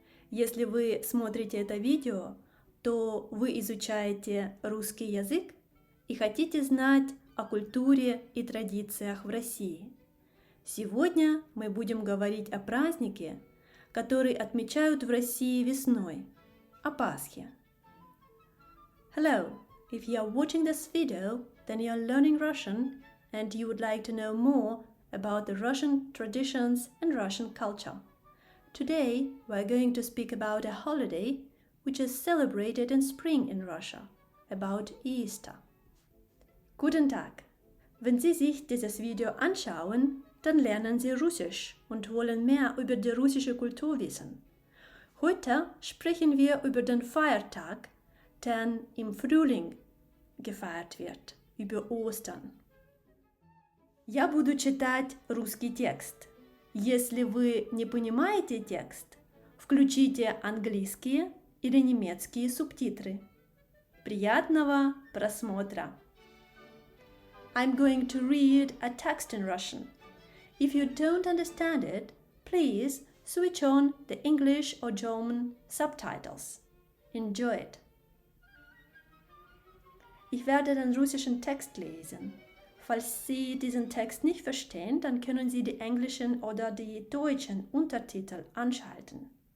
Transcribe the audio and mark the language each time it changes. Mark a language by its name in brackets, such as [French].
[Russian] Если вы смотрите это видео, то вы изучаете русский язык и хотите знать о культуре и традициях в России. Сегодня мы будем говорить о празднике, который отмечают в России весной, о Пасхе. [English] Hello! If you are watching this video, then you are learning Russian and you would like to know more about the Russian traditions and Russian culture. Today, we are going to speak about a holiday which is celebrated in spring in Russia, about Easter. [German] Guten Tag! Wenn Sie sich dieses Video anschauen, dann lernen Sie Russisch und wollen mehr über die russische Kultur wissen. Heute sprechen wir über den Feiertag, der im Frühling gefeiert wird, über Ostern. [Russian] Я буду читать русский текст. Если вы не понимаете текст, включите английские или немецкие субтитры. Приятного просмотра! [English] I'm going to read a text in Russian. If you don't understand it, please switch on the English or German subtitles. Enjoy it! [German] Ich werde den russischen Text lesen. Falls Sie diesen Text nicht verstehen, dann können Sie die englischen oder die deutschen Untertitel anschalten.